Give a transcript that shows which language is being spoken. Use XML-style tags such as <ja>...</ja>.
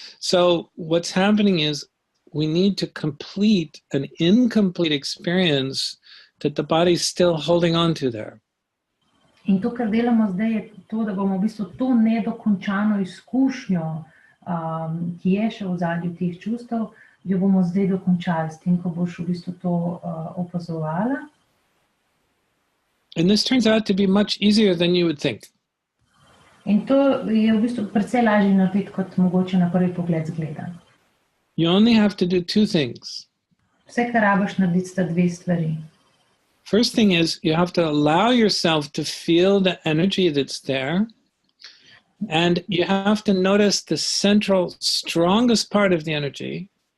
<en>So what's happening is we need to complete an incomplete experience that the body's still holding on to there.</en> <sl>In to, kar delamo zdaj, je to, da bomo v bistvu to nedokončano izkušnjo, ki je še v ozadju teh čustev, jo bomo zdaj dokončali s tem, ko boš v bistvu to opazovala.</sl> <en>And this turns out to be much easier than you would think.</en> <sl>In to je v bistvu precej lažje narediti, kot mogoče na prvi pogled zgleda.</sl> <en>You only have to do two things.</en> <sl>Vse, kar rabiš narediti, sta dve stvari.</sl> <en>First thing is you have to allow yourself to feel the energy that's there, and you have to notice the central, strongest part of the energy.</en>